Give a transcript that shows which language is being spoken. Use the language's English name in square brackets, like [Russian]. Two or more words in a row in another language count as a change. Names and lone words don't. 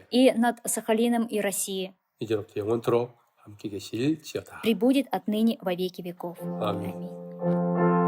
[Russian] и над Сахалином и Россией, [Korean] 이제로부터 영원토록 함께 계실지어다. [Russian] пребудет отныне во веки веков. Аминь. Аминь.